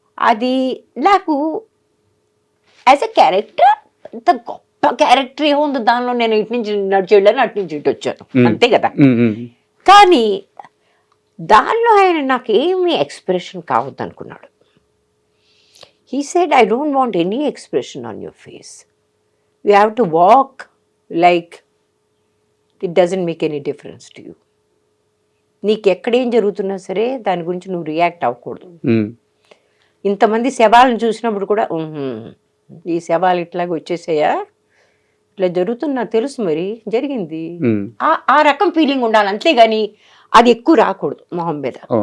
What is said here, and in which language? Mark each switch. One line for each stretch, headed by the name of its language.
Telugu: అది నాకు as a character అంత గొప్ప క్యారెక్టర్ ఏముంది దానిలో, నేను ఇటు నుంచి నడిచేళ్ళని అటు నుంచి ఇటు వచ్చాను అంతే కదా. కానీ దానిలో ఆయన నాకు ఏమి ఎక్స్ప్రెషన్ కావద్దు అనుకున్నాడు.
English: He said, I don't want any expression on your face. You have to walk like it doesn't make any difference to you.
Telugu: నీకు ఎక్కడేం జరుగుతున్నా సరే దాని గురించి నువ్వు రియాక్ట్ అవ్వకూడదు. ఇంతమంది శవాలను చూసినప్పుడు కూడా ఈ శవాలు ఇట్లాగ వచ్చేసాయా, ఇట్లా జరుగుతున్నా తెలుసు, మరి జరిగింది, ఆ రకం ఫీలింగ్ ఉండాలి అంతేగాని అది ఎక్కువ రాకూడదు మొహం మీద.